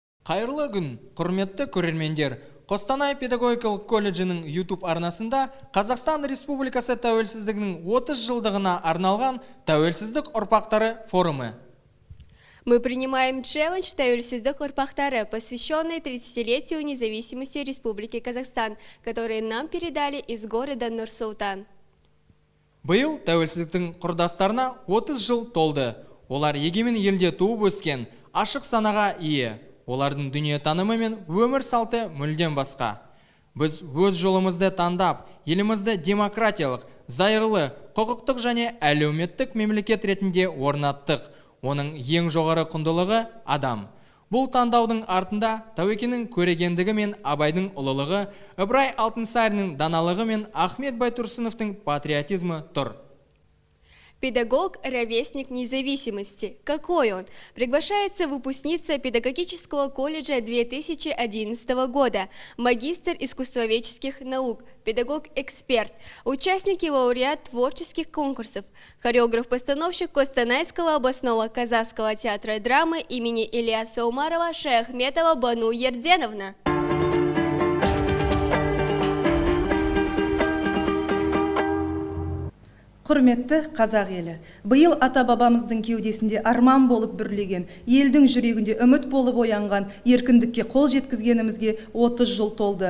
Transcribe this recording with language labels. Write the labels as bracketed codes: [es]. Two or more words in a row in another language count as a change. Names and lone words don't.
[kk] Қайырлы күн, құрметті көрермендер. Қостанай педагогикалық колледжінің YouTube арнасында Қазақстан Республикасы тәуелсіздігінің 30 жылдығына арналған тәуелсіздік ұрпақтары форумы. [ru] Мы принимаем челлендж «Тәуелсіздік ұрпақтары», посвященный 30-летию независимости Республики Казахстан, который нам передали из города Нур-Султан. [kk] Биыл тәуелсіздіктің құрдастарына 30 жыл толды. Олар егемен елде туып өскен, ашық санаға ие. Олардың дүниетанымы мен өмір салты мүлдем басқа. Біз өз жолымызды таңдап, елімізді демократиялық, зайырлы, құқықтық және әлеуметтік мемлекет ретінде орнаттық. Оның ең жоғары құндылығы адам. Бұл таңдаудың артында Тәуекенің көрегендігі мен Абайдың ұлылығы, Ыбырай Алтынсариннің даналығы мен Ахмет Байтұрсыновтың патриотизмы тұр. [ru] Педагог – ровесник независимости. Какой он? Приглашается выпускница педагогического колледжа 2011 года, магистр искусствоведческих наук, педагог-эксперт, участник и лауреат творческих конкурсов, хореограф-постановщик Костанайского областного казахского театра драмы имени Ильяса Умарова Шаяхметова Бану Ерденовна. [kk] Құрметті қазақ елі, биыл ата-бабамыздың кеудесінде арман болып бүрлеген, елдің жүрегінде үміт болып оянған, еркіндікке қол жеткізгенімізге 30 жыл толды.